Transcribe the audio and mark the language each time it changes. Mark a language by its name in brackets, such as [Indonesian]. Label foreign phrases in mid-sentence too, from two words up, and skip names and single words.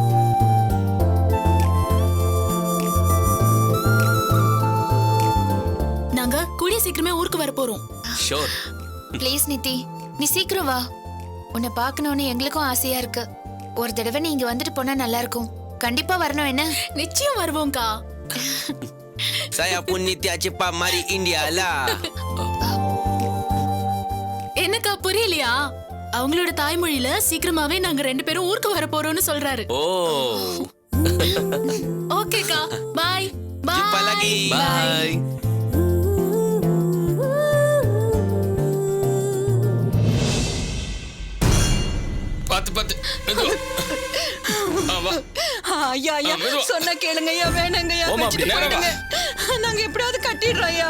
[Tamil] நாங்க கூடிய சீக்கிரமே ஊருக்கு வர போறோம். ஷூர். ப்ளீஸ் நித்தி, நீ சீக்கிரம் வா. உன்னை பார்க்கணும்னு எங்களுக்கும் ஆசையா இருக்கு. ஒரு தடவை நீ இங்க வந்துட்டு போனா நல்லா இருக்கும். கண்டிப்பா வரணும். என்ன? நிச்சயம் வருவோம்க்கா. [Malay] Saya pun Nitya cepat mari India lah. [Tamil] என்னக்கா புரியலையா? அவங்களோட தாய்மொழியில சீக்கிரமாவே நாங்க 2 பேரும் ஊருக்கு வர போறோம்னு சொல்றாரு. ஓ. ஓகேக்கா, பாய். [Malay] Jumpa lagi. [English] Bye. [Tamil] பாத்து ஐயா ஐயா சொன்ன கேளுங்கய்யா. வேணாங்கய்யா, வச்சுட்டு போயிடுங்க. நாங்க எப்படியாவது கட்டிடுறோம்யா.